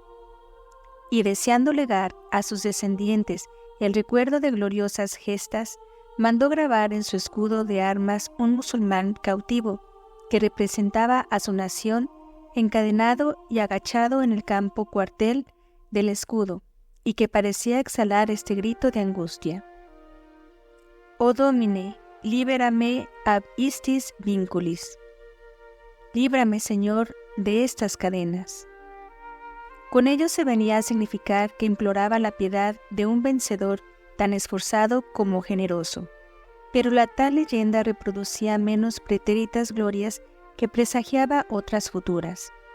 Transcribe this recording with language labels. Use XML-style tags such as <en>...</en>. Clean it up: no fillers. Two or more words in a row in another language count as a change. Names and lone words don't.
<es>Y deseando legar a sus descendientes el recuerdo de gloriosas gestas, mandó grabar en su escudo de armas un musulmán cautivo que representaba a su nación encadenado y agachado en el campo cuartel del escudo y que parecía exhalar este grito de angustia:</es> <la>«O Domine, libera me ab istis vinculis».</la> <es>Líbrame, Señor, de estas cadenas. Con ello se venía a significar que imploraba la piedad de un vencedor tan esforzado como generoso. Pero la tal leyenda reproducía menos pretéritas glorias que presagiaba otras futuras.</es>